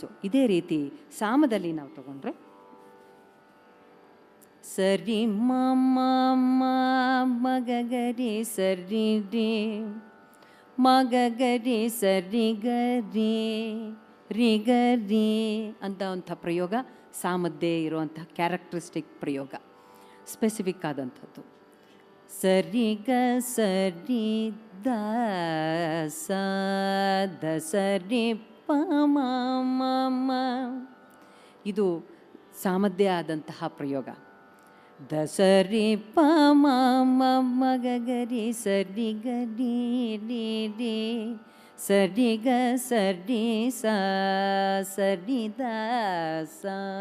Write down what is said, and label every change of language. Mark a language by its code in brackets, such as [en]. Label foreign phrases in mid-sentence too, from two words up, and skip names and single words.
[kn] ಇದೇ ರೀತಿ ಸಾಮದಲ್ಲಿ ನಾವು ತಗೊಂಡ್ರೆ ಸರಿ ಮ ಮ ಮ ಮಗ ಗರಿ ಸರಿ ರಿ ಮಗ ಗರಿ ಸರಿ ಗರಿ ರಿ ಗರಿ ಅಂತ ಪ್ರಯೋಗ ಸಾಮದ್ದೇ ಇರುವಂಥ ಕ್ಯಾರೆಕ್ಟರಿಸ್ಟಿಕ್ ಪ್ರಯೋಗ, ಸ್ಪೆಸಿಫಿಕ್ ಆದಂಥದ್ದು. ಸರಿ ಗ ಸರಿ ದ ಸ ದ ಸರಿ ಪ ಮ ಮ ಮ, ಇದು ಸಾಮದ್ದೇ ಆದಂತಹ ಪ್ರಯೋಗ. ದ ಸರಿ ಪ ಮ ಮ ಮ ಗ ಗರಿ ಸರಿ ಗ ಡಿ ಡಿ ಡಿ ಸರಿ ಗ ಸರಿ ಸ ಸರಿ ದ ಸ.